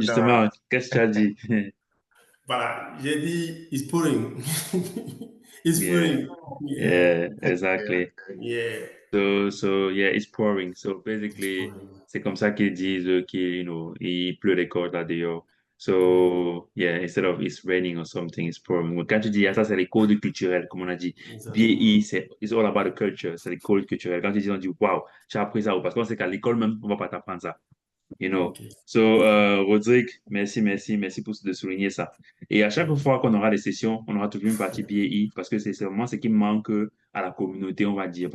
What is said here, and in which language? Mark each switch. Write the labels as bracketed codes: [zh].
[fr] Justement, qu'est-ce que tu as dit? Voilà, j'ai dit, [en] it's pouring. It's Yeah, pouring. yeah, exactly. Yeah. So yeah, it's pouring. So It's basically, pouring. [fr] c'est comme ça qu'ils disent il pleut des cordes là dehors. [en] So yeah, instead of it's raining or something, it's pouring. [fr] Mais quand tu dis, ça c'est les codes culturels, comme on a dit. Exactement. BI, c'est [en] it's all about the culture, [fr] c'est les codes culturels. Quand tu dis, on dit, wow, tu as appris ça, parce qu'on sait qu'à l'école même, on va pas t'apprendre ça. [en] You know. Okay. [fr] So, Rodrigue, merci pour de souligner ça. Et à chaque fois qu'on aura des sessions, on aura toujours une partie BI parce que c'est vraiment ce qui manque à la communauté, on va dire.